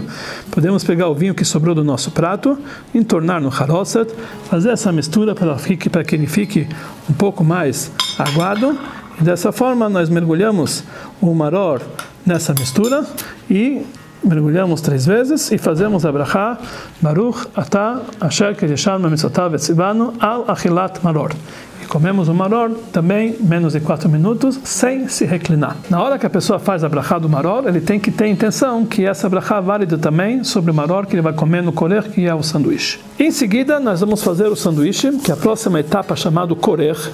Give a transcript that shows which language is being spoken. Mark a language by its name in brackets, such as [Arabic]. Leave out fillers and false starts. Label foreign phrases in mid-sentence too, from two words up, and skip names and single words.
[Portuguese] Podemos pegar o vinho que sobrou do nosso prato, entornar no harosset, fazer essa mistura para que ele fique um pouco mais aguado, e dessa forma nós mergulhamos o maror nessa mistura e mergulhamos 3 vezes e fazemos a brachá [Hebrew] ברוך אתה אשר קדשנו במצוותיו וצונו על אכילת מרור. [Portuguese] E comemos o maror também menos de 4 minutos sem se reclinar. Na hora que a pessoa faz a brachá do maror, ele tem que ter intenção que essa brachá é válida também sobre o maror que ele vai comer no korech, que é o sanduíche. Em seguida, nós vamos fazer o sanduíche, que é a próxima etapa chamada korech.